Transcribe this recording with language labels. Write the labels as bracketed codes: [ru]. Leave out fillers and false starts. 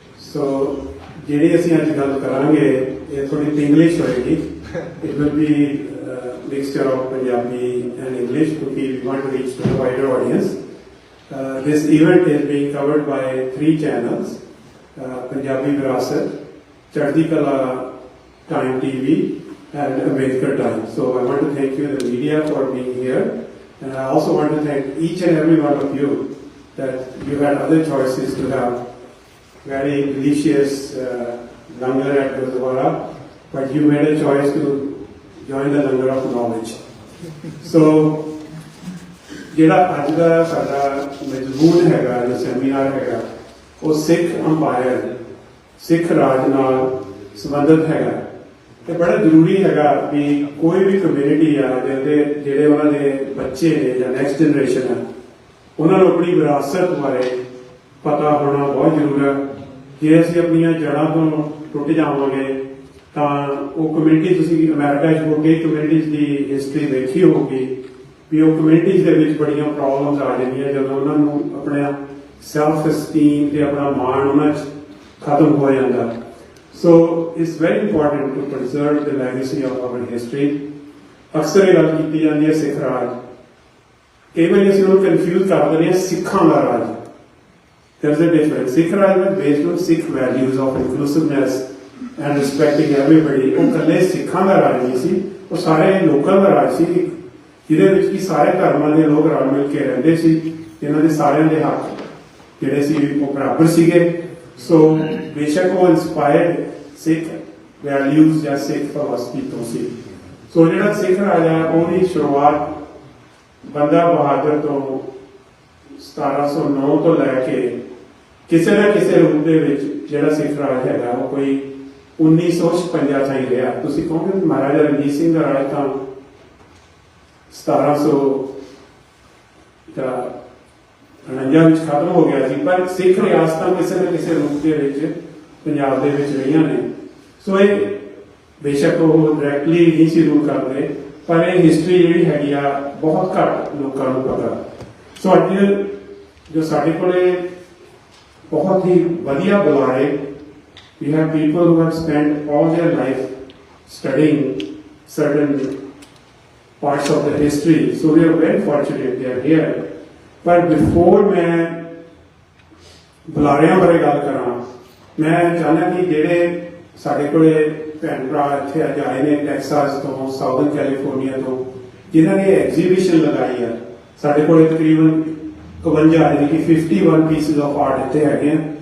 [pa] So, ਜਿਹੜੀ ਅਸੀਂ ਅੱਜ ਗੱਲ ਕਰਾਂਗੇ ਇਹ ਥੋੜੀ ਇੰਗਲਿਸ਼ ਹੋਏਗੀ. [en] It will be a mixture of Punjabi and English because we want to reach to a wider audience. This event is being covered by 3 channels: Punjabi Virasat, Chardhi Kala Time TV, and Ambedkar Time. So I want to thank you, the media, for being here, and I also want to thank each and every one of you that you had other choices to have very delicious langar at Gurdwara, but you made a choice to join the langar of knowledge. [pa] So, ਜਿਹੜਾ ਅੱਜ ਦਾ ਸਾਡਾ ਮਜ਼ਮੂਨ ਹੈਗਾ ਜੋ seminar ਹੈਗਾ ਉਹ ਸਿੱਖ umpire ਸਿੱਖ ਰਾਜ ਨਾਲ ਸੰਬੰਧਿਤ ਹੈਗਾ ਤੇ ਬੜਾ ਜ਼ਰੂਰੀ ਹੈਗਾ ਵੀ ਕੋਈ ਵੀ ਕਮਿਊਨਿਟੀ ਆ ਜਿਹੜੇ ਉਹਨਾਂ ਦੇ ਬੱਚੇ ਨੇ ਜਾਂ ਨੈਕਸਟ ਜਨਰੇਸ਼ਨ ਆ ਉਹਨਾਂ ਨੂੰ ਆਪਣੀ ਵਿਰਾਸਤ ਬਾਰੇ ਪਤਾ ਹੋਣਾ ਬਹੁਤ ਜ਼ਰੂਰੀ ਹੈ। ਜੇ ਅਸੀਂ ਆਪਣੀਆਂ ਜੜ੍ਹਾਂ ਤੋਂ ਟੁੱਟ ਜਾਵਾਂਗੇ ਤਾਂ ਉਹ ਕਮਿਊਨਿਟੀ ਤੁਸੀਂ ਅਮਰੀਕਾ 'ਚ ਹੋ ਕੇ ਕਮਿਊਨਿਟੀਜ਼ ਦੀ ਹਿਸਟਰੀ ਦੇਖੀ ਹੋਊਗੀ ਵੀ ਉਹ ਕਮਿਊਨਿਟੀਜ਼ ਦੇ ਵਿੱਚ ਬੜੀਆਂ ਪ੍ਰੋਬਲਮਸ ਆ ਜਾਂਦੀਆਂ ਜਦੋਂ ਉਹਨਾਂ ਨੂੰ ਆਪਣਾ ਸੈਲਫ ਐਸਟੀਮ ਤੇ ਆਪਣਾ ਮਾਣ ਉਹਨਾਂ 'ਚ ਖਤਮ ਹੋ ਜਾਂਦਾ। [en] So it's very important to preserve the legacy of our history. [pa] ਅਕਸਰ ਇਹ ਗੱਲ ਕੀਤੀ ਜਾਂਦੀ ਹੈ ਸਿੱਖ ਰਾਜ, ਕਈ ਵਾਰੀ ਅਸੀਂ ਉਹਨੂੰ ਕਨਫਿਊਜ਼ ਕਰ ਦਿੰਦੇ ਹਾਂ ਸਿੱਖਾਂ ਦਾ ਰਾਜ। [en] There is a difference. Sikh Raj was based on Sikh values of inclusiveness and respecting everybody. [pa] ਉਹ ਇਕੱਲੇ ਸਿੱਖਾਂ ਦਾ ਰਾਜ ਨਹੀਂ ਸੀ, ਉਹ ਸਾਰੇ ਲੋਕਾਂ ਦਾ ਰਾਜ ਸੀ ਜਿਹਦੇ ਵਿੱਚ ਕਿ ਸਾਰੇ ਧਰਮਾਂ ਦੇ ਲੋਕ ਰਲ ਮਿਲ ਕੇ ਰਹਿੰਦੇ ਸੀ। ਇਹਨਾਂ ਦੇ ਸਾਰਿਆਂ ਦੇ ਹੱਕ ਜਿਹੜੇ ਸੀ ਉਹ ਬਰਾਬਰ ਸੀਗੇ। ਸੋ ਬੇਸ਼ੱਕ ਉਹ ਇੰਸਪਾਇਰਡ ਸਿੱਖ ਵੈਲਿਊਜ਼ ਜਾਂ ਸਿੱਖ ਫਿਲਾਸਫੀ ਤੋਂ ਸੀ। ਸੋ ਜਿਹੜਾ ਸਿੱਖ ਰਾਜ ਆ ਉਹਦੀ ਸ਼ੁਰੂਆਤ ਬੰਦਾ ਬਹਾਦਰ ਤੋਂ 1709 ਤੋਂ ਲੈ ਕੇ ਕਿਸੇ ਨਾ ਕਿਸੇ ਰੂਪ ਦੇ ਵਿੱਚ ਜਿਹੜਾ ਸਿੱਖ ਰਾਜ ਹੈਗਾ ਉਹ ਕੋਈ 1956 ਤਾਈਂ ਰਿਹਾ। ਤੁਸੀਂ ਕਹੋਗੇ ਮਹਾਰਾਜਾ ਰਣਜੀਤ ਸਿੰਘ ਦਾ ਰਾਜ ਤਾਂ 1749 ਵਿੱਚ ਖਤਮ ਹੋ ਗਿਆ ਸੀ, ਪਰ ਸਿੱਖ ਰਿਆਸਤਾਂ ਕਿਸੇ ਨਾ ਕਿਸੇ ਰੂਪ ਦੇ ਵਿੱਚ ਪੰਜਾਬ ਦੇ ਵਿੱਚ ਰਹੀਆਂ ਨੇ। ਸੋ ਇਹ ਬੇਸ਼ੱਕ ਉਹ ਡਾਇਰੈਕਟਲੀ ਨਹੀਂ ਸੀ ਰੂਲ ਕਰਦੇ, ਪਰ ਇਹ ਹਿਸਟਰੀ ਜਿਹੜੀ ਹੈਗੀ ਆ ਬਹੁਤ ਘੱਟ ਲੋਕਾਂ ਨੂੰ ਪਤਾ। ਸੋ ਅੱਜ ਜੋ ਸਾਡੇ ਕੋਲੇ ਬਹੁਤ ਹੀ ਵਧੀਆ ਬੁਲਾਰੇ, [en] we have people who have spent all their life studying certain parts of the history, so we are very fortunate they are here. But before [pa] ਮੈਂ ਬੁਲਾਰਿਆਂ ਬਾਰੇ ਗੱਲ ਕਰਾਂ, ਮੈਂ ਚਾਹੁੰਦਾ ਕਿ ਜਿਹੜੇ ਸਾਡੇ ਕੋਲੇ ਭੈਣ ਭਰਾ ਇੱਥੇ ਅੱਜ ਆਏ ਨੇ ਟੈਕਸਾਸ ਤੋਂ, ਸਾਊਥਰਨ ਕੈਲੀਫੋਰਨੀਆ ਤੋਂ, ਜਿਨ੍ਹਾਂ ਨੇ ਐਗਜ਼ੀਬਿਸ਼ਨ ਲਗਾਈ ਆ। ਸਾਡੇ ਕੋਲੇ ਤਕਰੀਬਨ 51 [hi] यानी कि [pa] 51 [en] pieces of art [pa] ਇੱਥੇ ਹੈਗੇ ਆ।